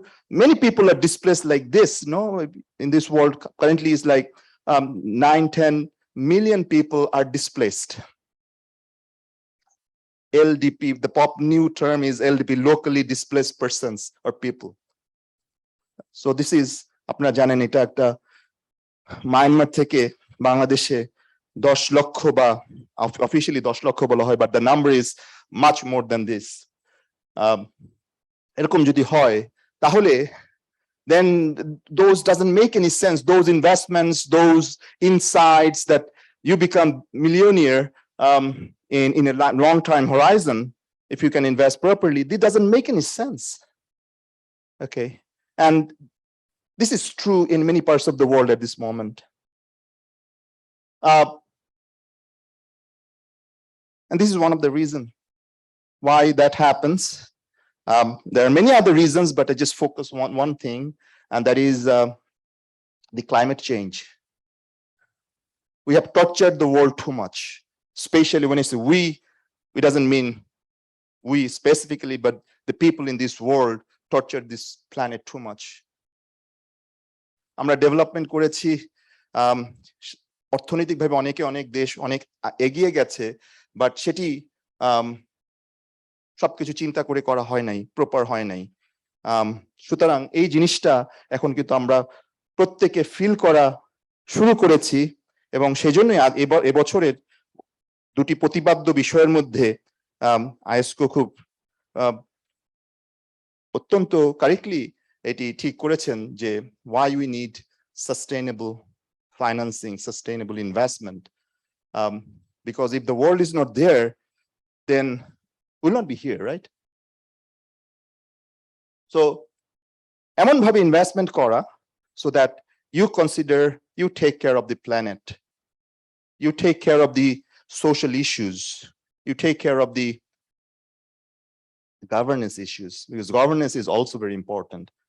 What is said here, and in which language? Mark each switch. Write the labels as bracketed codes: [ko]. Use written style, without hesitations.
[en] Many people are displaced like this, in this world currently is like 9-10 million people are displaced. LDP, the new term is LDP, locally displaced persons or people. So this is, [bn] আপনারা জানেন এটা একটা Myanmar থেকে বাংলাদেশে 10 লক্ষ বা officially 10 লক্ষ বলা হয়, [en] but the number is much more than this. [bn] এরকম যদি হয় তাহলে [en] then those doesn't make any sense. Those investments, those insights that you become millionaire in a long time horizon, if you can invest properly, it doesn't make any sense. Okay, and this is true in many parts of the world at this moment. And this is one of the reasons why that happens. There are many other reasons, but I just focus on one thing, and that is the climate change. We have tortured the world too much, especially when I say we, it doesn't mean we specifically, but the people in this world tortured this planet too much. [bn] আমরা development করেছি, অর্থনৈতিকভাবে অনেক দেশ অনেক এগিয়ে গেছে, but সেটি সবকিছু চিন্তা করে করা হয় নাই, প্রপার হয় নাই। সুতরাং এই জিনিসটা এখন কিন্তু আমরা প্রত্যেকে ফিল করা শুরু করেছি, এবং সেই জন্যই এবছরের দুটি প্রতিপাদ্য বিষয়ের মধ্যে আইএসকো খুব অত্যন্ত কারেক্টলি এটি ঠিক করেছেন যে [en] why we need sustainable financing, sustainable investment, because if the world is not there, then we'll not be here, right? So [bn] এমন ভাবে ইনভেস্টমেন্ট করা [en] so that you consider, you take care of the planet, you take care of the social issues, you take care of the governance issues, because governance is also very important.